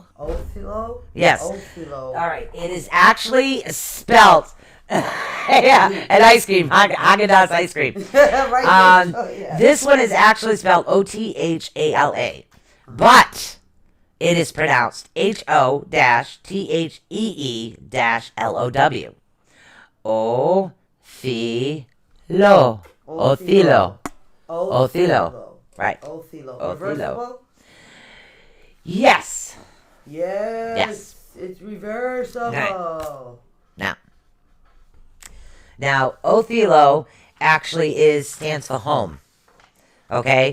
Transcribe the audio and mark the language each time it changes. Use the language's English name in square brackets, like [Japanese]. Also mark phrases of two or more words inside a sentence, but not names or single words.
[English] Othilo? Yes. Othilo. All right. It is actually spelt. Yeah, an ice cream. Haagen-Dazs ice cream. Right. This one is actually spelled O-T-H-A-L-A. But it is pronounced H-O-T-H-E-E-L-O-W. Othilo. Othilo. Othilo. Right. Othilo. Othilo. Reversible? Yes. Yes. It's reversible. Now, Othilo actually stands for home. Okay?